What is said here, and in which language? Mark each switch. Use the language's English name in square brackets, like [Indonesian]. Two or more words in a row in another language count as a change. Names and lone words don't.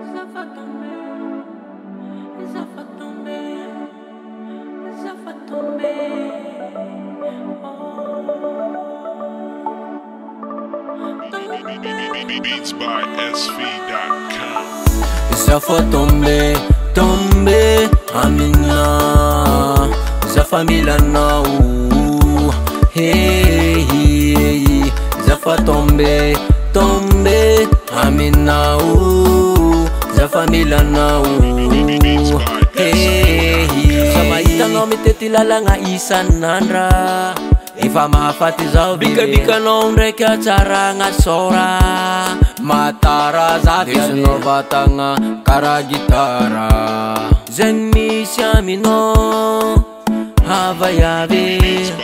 [English] Beats by SV.com. [Malagasy] Zafa tombe, tombe, amina. Zafa milana, hey, hey. Zafa tombe, tombe, amina, Zafa milana, hey, hey. Sama itanao mitetilala nga isanandra. Ifa mahafati zao bika no ndraiky atsara gnasora matara zavy no vatagna kara gitara zegny misy aminao havayavy